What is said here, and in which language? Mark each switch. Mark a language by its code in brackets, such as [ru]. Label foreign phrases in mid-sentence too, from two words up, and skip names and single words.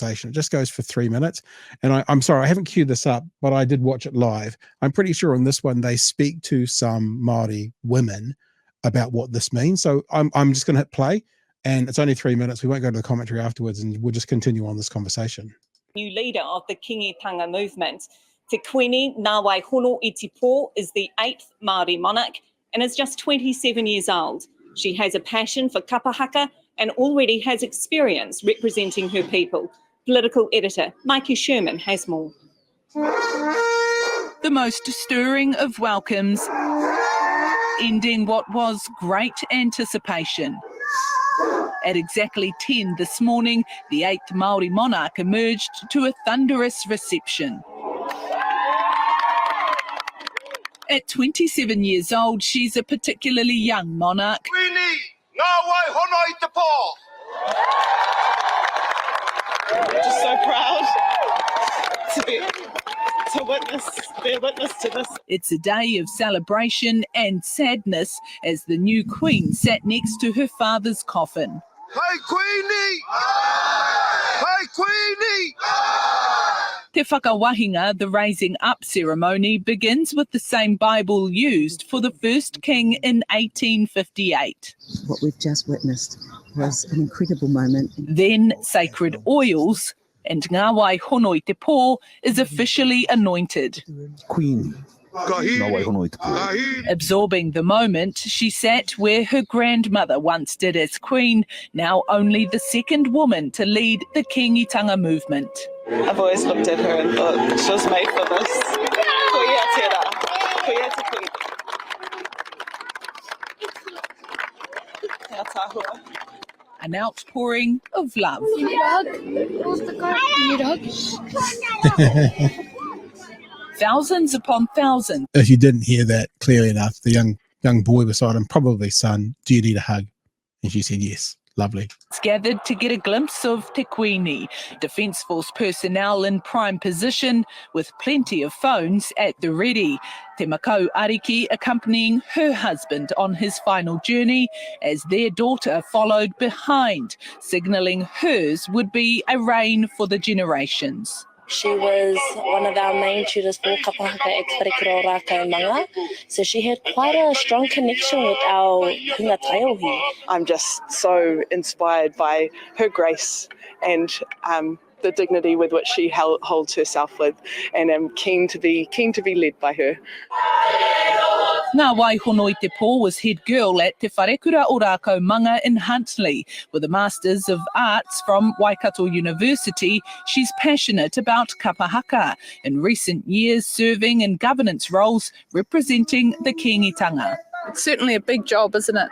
[en] It just goes for 3 minutes. And I'm sorry, I haven't queued this up, but I did watch it live. I'm pretty sure on this one, they speak to some Māori women about what this means. So I'm just going to hit play, and it's only 3 minutes. We won't go to the commentary afterwards, and we'll just continue on this conversation. New leader of the Kīngi movement, Te Queenie Ngā Wai hono i te pō is the 8th Māori monarch and is just 27 years old. She has a passion for kapahaka and already has experience representing her people. Political editor Mikey Sherman has more. The most stirring of welcomes, ending what was great anticipation. At exactly 10 this morning, the 8th Māori monarch emerged to a thunderous reception. At 27 years old, she's a particularly young monarch. Queenie, Ngā Wai hono i te pō. I'm just so proud to be a witness to this. It's a day of celebration and sadness as the new queen sat next to her father's coffin. Hey Queenie! Hey Queenie! [mi] Te whakawahinga, [en] the raising up ceremony, begins with the same Bible used for the first king in 1858. What we've just witnessed was an incredible moment. Then sacred oils, and Ngā Wai hono i te pō is officially anointed. Queen. Ngā Wai hono i te pō. Absorbing the moment, she sat where her grandmother once did as queen, now only the second woman to lead the Kīngitanga movement. I've always looked at her and thought she was made for this. [mi] Koia te koia. Ngā tāhua. [en] An outpouring of love. You need a hug? Where's the car? You need a hug? Thousands upon thousands. If you didn't hear that clearly enough, the young boy beside him, probably son, do you need a hug? And she said yes. Lovely. Gathered to get a glimpse of Te Queenie, Defence Force personnel in prime position with plenty of phones at the ready. Te Makau Ariki accompanying her husband on his final journey as their daughter followed behind, signalling hers would be a reign for the generations. She was one of our main tutors for kapahaka ex-parekiro rākau manga, so she had quite a strong connection with our [mi] hunga taiōhi. [en] I'm just so inspired by her grace and the dignity with which she holds herself with, and I'm keen to be led by her. Ngā Wai hono i te pō was head girl at Te Wharekura o Rākau Manga in Huntly. With a Masters of Arts from Waikato University, she's passionate about kapahaka, in recent years serving in governance roles representing the Kīngitanga. It's certainly a big job, isn't it?